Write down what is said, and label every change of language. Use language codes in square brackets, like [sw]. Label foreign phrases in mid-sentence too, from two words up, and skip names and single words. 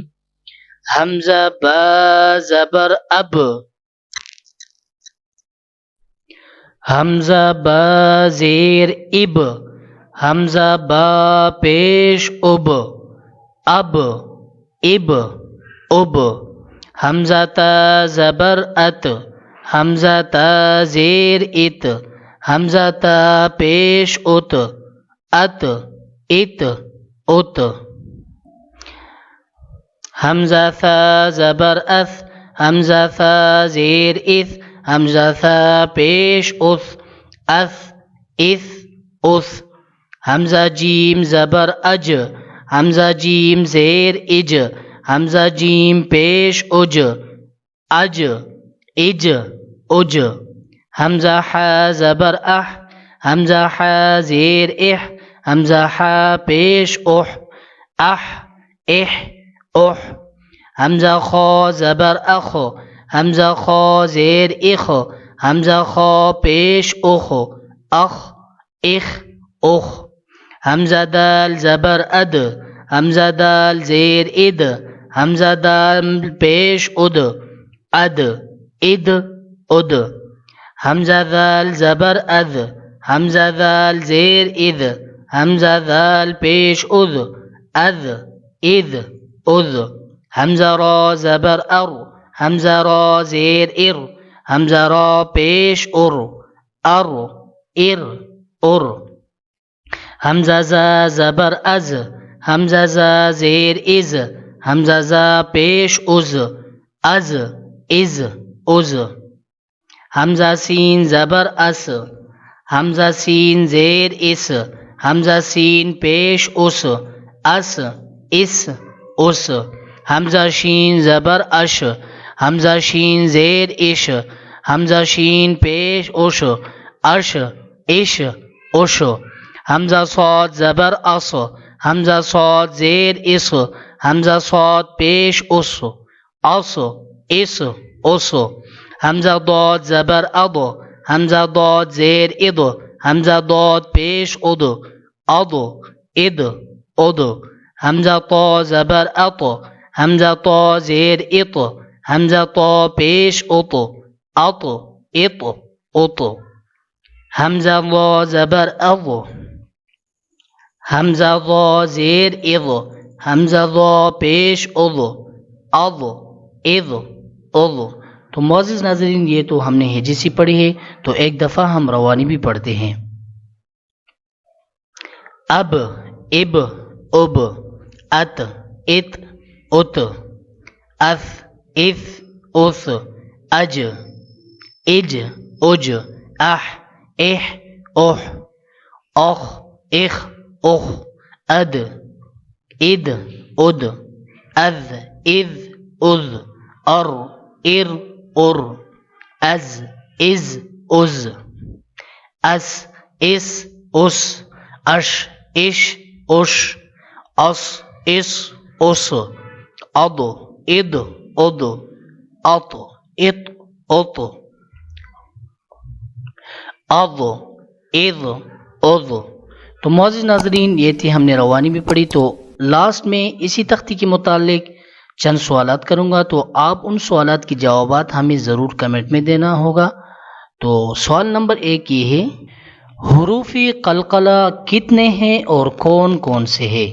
[ur] حمزہ با زبر اب، حمزہ با زیر اب، حمزہ با پیش اب، اب اب اب، حمزہ تا زبر ات، حمزہ تا زیر ات، حمزہ تا پیش ات، ات ات ات، حمزہ ثا زبر اث، حمزہ ثا زیر اث، حمزہ ثا پیش اث، اث اث اث، حمزہ جیم زبر اج، حمزہ جیم زیر اج، حمزہ جیم پیش اج، اج اج اج، حمزہ ح زبر اح، حمزہ ح زیر اح، حمزہ ح پیش اح، اح اح اح، حمزہ خا زبر اخ، حمزہ خا زیر اخ، حمزہ خا پیش اخ، اخ اخ اخ، حمزہ دال زبر اد، حمزہ دال زیر اد، حمزہ دال پیش اد، اد اد اد، حمزہ دال زبر اد، حمزہ دال زیر اد، حمزہ دال پیش اد، اد اد اد، حمزہ را زبر ار، حمزہ را زیر ار، حمزہ را پیش ار، ار ار ار، حمزہ زا زبر از، حمزہ زا زیر از، حمزہ زا پیش از، از از از حمزہ سین زبر اس حمزہ سین زیر اس حمزہ سین پیش اس اس حمزہ شین زبر اش حمزہ شین زیر اش حمزہ شین پیش اش اش حمزہ صاد زبر اس حمزہ صاد زیر اس حمزہ صاد پیش اس حمزہ ضاد زبر اد حمزہ ضاد زیر اد حمزہ ضاد پیش اد حمزہ طا زبر اط حمزہ طا زیر اط حمزہ طا پیش اط حمزہ ضا زبر اض حمزہ ضا زیر اض حمزہ ضا پیش اض تو معزز ناظرین یہ تو ہم نے ہجی پڑھی ہے، تو ایک دفعہ ہم روانی بھی پڑھتے ہیں۔ اب اب اب ات ات ات اف اف اس اج اج اج اح اح اح اخ اخ اخ اد اد اد اذ اذ اذ ار ار ار از از از اس اس اس اش اش اش اس اس اس اد اد اد ات ات ات اد اذ اذ۔ تو معزز ناظرین یہ تھی ہم نے روانی بھی پڑھی، تو لاسٹ میں اسی تختی کے متعلق چند سوالات کروں گا، تو آپ ان سوالات کے جوابات ہمیں ضرور کمنٹ میں دینا ہوگا۔ تو سوال نمبر 1 یہ ہے، حروف قلقلہ کتنے ہیں اور کون کون سے ہیں؟